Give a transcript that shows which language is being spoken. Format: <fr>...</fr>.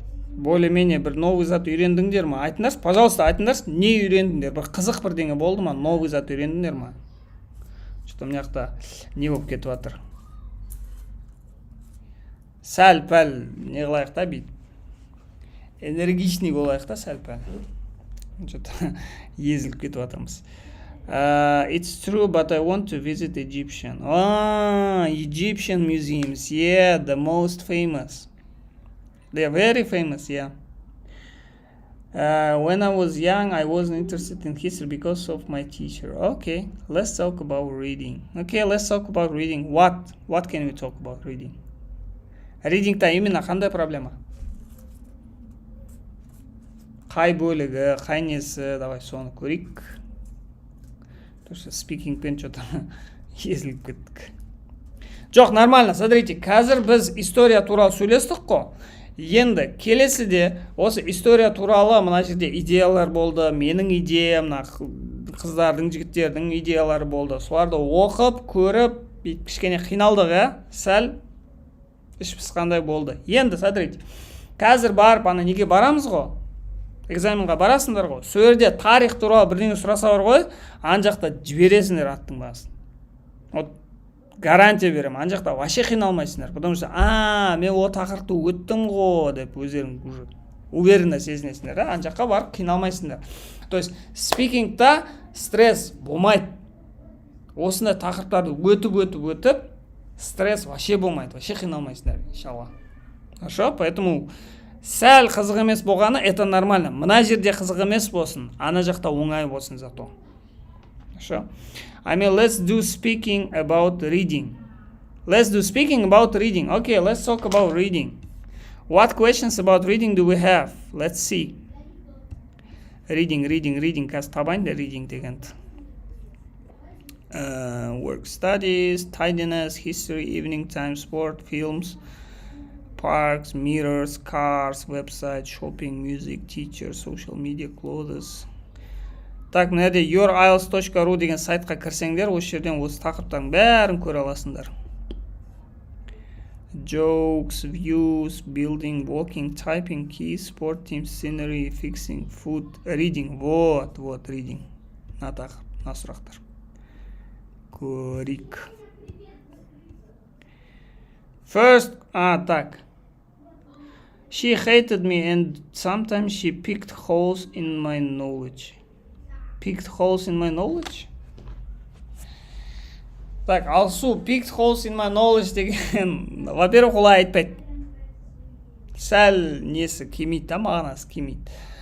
<kk>Более-менее бір новый зат үйрендіңдер ма? Айтыңдаршы, пожалуйста, айтыңдаршы, не үйрендіңдер? Бір қызық бірдеңе болды ма? Новый зат үйрендіңдер ма? Что мына жақта не болып кетіп жатыр? Сәл-пәл не қылайық та бүйтіп. Энергичный болайық та сәл-пәл.</kk> <ru>Что-то</ru> <kk>езіліп кетіп жатырмыз.</kk> <en>It's true, but I want to visit Egyptian. Egyptian museums, yeah, the most famous. They are very famous, yeah. When I was young, I wasn't interested in history because of my teacher. Okay, let's talk about reading. Okay, let's talk about reading. What can we talk about reading?</en> <kk>Reading-та именно қандай проблема? Қай бөлігі, қай несі,</kk> <ru>давай</ru> <kk>соны көрейік. Speaking-пен</kk> <ru>что-то</ru> <kk>езіліп кеттік. Жоқ,</kk> <ru>нормально, смотрите,</ru> <kk>қазір біз история туралы сөйлестік қой. Енді келесіде осы история туралы мына жерде идеялар болды, менің идеям, қыздардың, жігіттердің идеялары болды. Соларды оқып, көріп, кішкене қиналдық, сәл іш пысқандай болды. Енді смотрите, қазір барып ана неге барамыз ғой? Экзаменға барасыңдар ғой. Сол жерде тарих туралы бірдеңе сұраса бар ғой, ан жақта жібересіңдер аттың басын.</kk> <ru>Вот гарантия беремін,</ru> <kk>ан жақта вообще қиналмайсыңдар.</kk> <ru>Потому что,</ru> <kk>мен ол тақырыпты өттім ғой деп өздерің</kk> <ru>уже уверенно</ru> <kk>сезінесіңдер, ан жаққа барып қиналмайсыңдар.</kk> <ru>То есть</ru> <kk>спикингта стресс болмайды. Осындай тақырыптарды өтіп, стресс вообще болмайды, вообще қиналмайсыңдар, иншалла.</kk> <ru>Хорошо, поэтому</ru> <kk>сәл қызық емес болғаны,</kk> <ru>это нормально.</ru> <kk>Мына жерде қызық емес болсын, ана жақта оңай болсын зато.</kk> <ru>Хорошо.</ru> <en>I mean, let's do speaking about reading. Let's do speaking about reading. Okay, let's talk about reading. What questions about reading do we have? Let's see. Reading.</en> <kk>Қазір табайын да reading дегенді.</kk> <en>Work studies, tidiness, history, evening time, sport, films, parks, mirrors, cars, website, shopping, music, teacher, social media, clothes.</en> <kk>Так, мына жерде yourielts.ru деген сайтқа кірсеңдер, осы жерден осы тақырыптардың бәрін көре аласыңдар.</kk> <en>Jokes, views, building, walking, typing, keys, sport team, scenery, fixing, food, reading.</en> <ru>Вот, reading.</ru> <kk>На тақырып, на сұрақтар. Көрейік.</kk> <en>First, так. She hated me and sometimes she picked holes in my knowledge. Picked holes in my knowledge?</en> <kk>Так, алсу, picked holes in my knowledge деген,</kk> <ru>во-первых,</ru> <kk>олай айтпайды. Сәл несі келмейді, мағынасы келмейді.</kk>